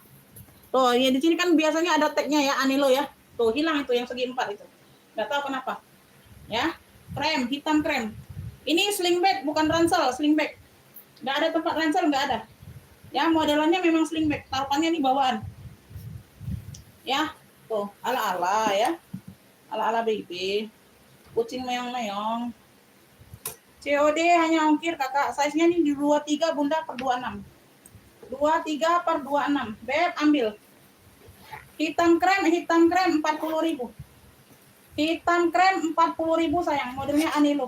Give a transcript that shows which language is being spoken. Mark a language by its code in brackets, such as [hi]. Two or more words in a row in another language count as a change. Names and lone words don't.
[id] Tuh, ya di sini kan biasanya ada tagnya ya Anelo ya. Tuh, hilang itu yang segi 4 itu. Enggak tahu kenapa. Ya. Krem, hitam krem. Ini [en] sling bag [id] bukan ransel, [en] sling bag. [id] Enggak ada tempat ransel, enggak ada. Ya, modelannya memang [en] sling bag, [id] taruhannya ini bawaan. Ya. Tuh, ala-ala ya. Ala-ala baby. Kucing meong-meong. COD hanya ongkir Kakak. Size-nya ini di 23 Bunda per 26. 23 per 26. Beb ambil. Hitam krem 40.000. Hitam krem 40.000 sayang. Modelnya Anelo.